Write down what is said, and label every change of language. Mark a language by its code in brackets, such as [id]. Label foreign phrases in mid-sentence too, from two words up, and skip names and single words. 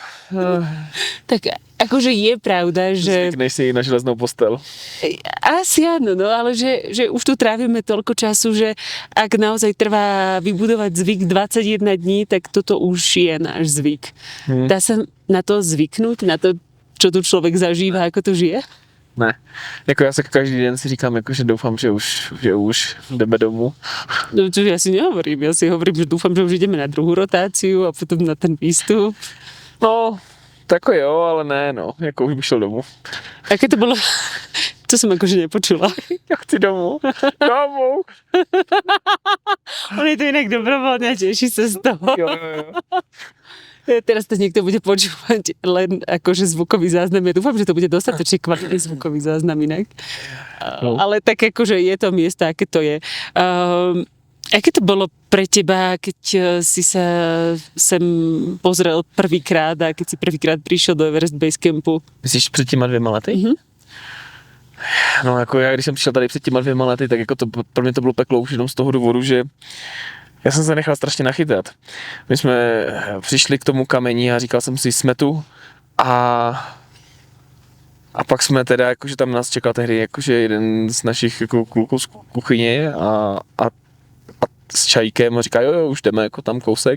[sk] Tak akože je pravda, že... [cs] Zvykneš si na železnou postel. [sk] Asi áno, no, ale že už tu trávime toľko času, že ak naozaj trvá vybudovať zvyk 21 dní, tak toto už je náš zvyk. Dá sa na to zvyknúť, na to, čo tu človek zažíva, ako to žije? [cs] Ne, jako já se každý den si říkám, jako, že doufám, že už jdeme domů. [sk] No čo ja si nehovorím, ja si hovorím, že dúfam, že už ideme na druhú rotáciu a potom na ten výstup. No, [cs] tako jo, ale ne, no, jako už bych šel domů. [sk] Aké to bolo? To som akože nepočula. [cs] Ja chci domů. Domů. [sk] On je to inak dobrovoľne a teší sa z toho. Jo. Teraz to niekto bude počúvať len akože zvukový záznam. Ja dúfam, že to bude dostatočne kvalitný zvukový záznam inak. No. Ale tak akože je to miesto, aké to je. Aké to bolo pre teba, keď si sa sem pozrel prvýkrát a keď si prvýkrát prišiel do Everest Base Campu? [cs] Myslíš před těma 2 lety? Mhm. No jako já, když jsem přišel tady před těma 2 lety, tak jako to, pro mě to bylo peklo už jenom z toho důvodu, že já jsem se nechal strašně nachytat. My jsme přišli k tomu kameni a říkal jsem si, jsme tu a pak jsme teda, jakože tam nás čekal tehdy jakože jeden z našich jako kluků z kuchyně a s čajíkem a říká, jo, už jdeme jako tam kousek.